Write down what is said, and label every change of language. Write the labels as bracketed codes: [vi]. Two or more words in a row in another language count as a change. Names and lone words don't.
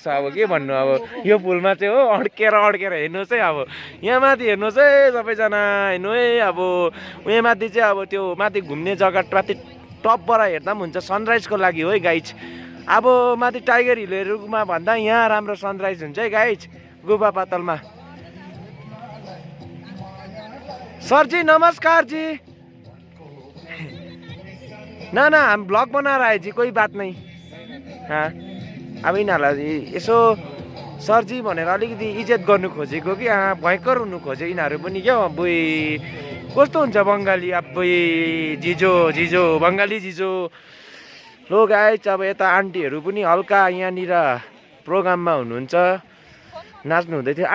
[ne] अब के भन्नु, अब यो फुलमा चाहिँ हो अड्केर हेर्नुहोस् है। अब यहाँ माथि हेर्नुहोस् है सबैजना, हेर्नु है। अब उहाँ माथि चाहिँ अब त्यो माथि घुम्ने जग्गा माथि टपबाट हेर्दा पनि हुन्छ, सनराइजको लागि हो है गाइज। अब माथि टाइगर हिलहरूमा भन्दा यहाँ राम्रो सनराइज हुन्छ है गाइज गुफा पातलमा। [hi] सर जी नमस्कार जी। ना हम ब्लॉग बना रहे हैं जी, कोई बात नहीं। [ne] हाँ अब यिनीहरूलाई यसो सर जी भनेर अलिकति इज्जत गर्नु खोजेको कि भयङ्कर हुनु खोजे यिनीहरू पनि क्या। बुई कस्तो हुन्छ बङ्गाली, अब बुई जिजो बङ्गाली जिजो। लो गाइज अब यता आन्टीहरू पनि हल्का यहाँनिर प्रोग्राममा हुनुहुन्छ, नाच्नु हुँदै थियो।